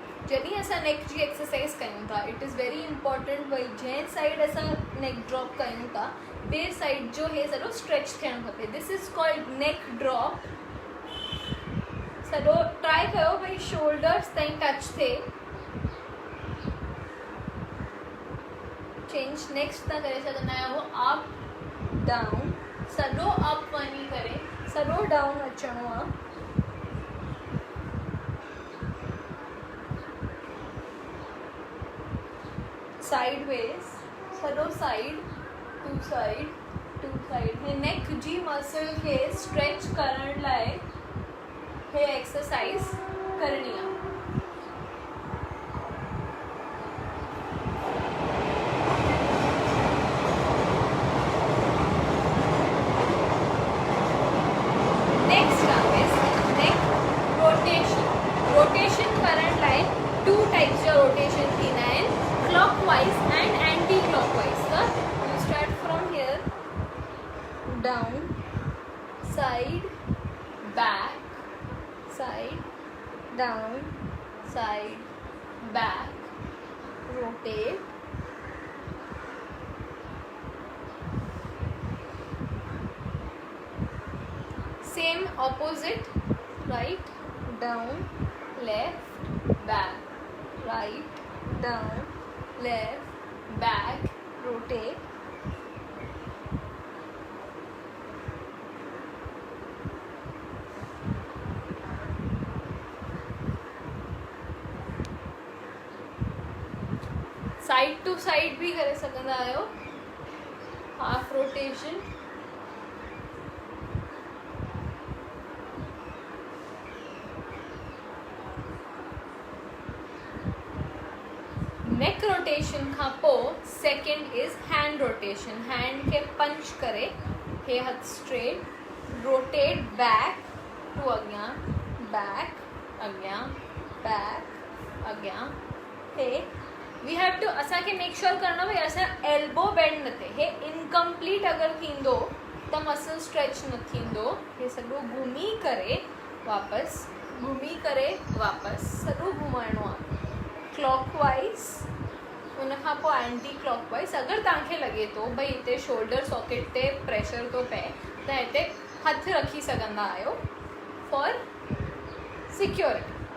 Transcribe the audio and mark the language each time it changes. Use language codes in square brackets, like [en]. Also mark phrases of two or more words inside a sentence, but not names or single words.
[sd] जॾहिं असां नेक जी एक्सरसाइज कयूं था, [en] it is very important [sd] भई जंहिं साइड असां [en] neck drop [sd] कयूं था ॿिए साइड जो हे सॼो स्ट्रेच थियणु खपे. [en] This is called neck drop. [sd] सॼो ट्राई कयो भई शोल्डर्स ताईं टच थिए. [en] change next [sd] तव्हां करे सघंदा आहियो [en] up down. [sd] सॼो अप वञी करे सॼो डाउन अचिणो आहे. [en] sideways सॼो side to side to side. [sd] हे नेक जी मसल खे स्ट्रेच करण लाइ हे एक्सरसाइज करणी आहे. नेक्स्ट आहे [en] neck rotation. [sd] रोटेशन करण लाइ 2 टाइप्स जा रोटेशन थींदा आहिनि, [en] clockwise and anti-clockwise. So you start from here, down, side, back, side, down, side, back, rotate, same opposite, right, down, left, back, right, down, left, back, rotate. side to side [sd] भी करे सघंदा आहियो. [en] Half rotation. Neck rotation [sd] खां पोइ [en] second is hand rotation. [sd] हैंड खे पंच करे हे हथ स्ट्रेट, [en] rotate back to [sd] अॻियां, बैक अॻियां, बैक अॻियां. हे [en] we have to [sd] असांखे [en] make sure [sd] करणो भई असां [en] elbow bend [sd] न थिए. हे इनकम्प्लीट अगरि थींदो त मसल स्ट्रेच न थींदो. हे सॼो घुमी करे वापसि सॼो घुमाइणो आहे क्लॉकवाइज़. उनखां पोइ एंटी क्लॉकवाइज़. अगरि तव्हांखे लॻे थो भई हिते शोल्डर सॉकेट ते प्रेशर थो पए त हिते हथु रखी सघंदा आहियो [en] for security.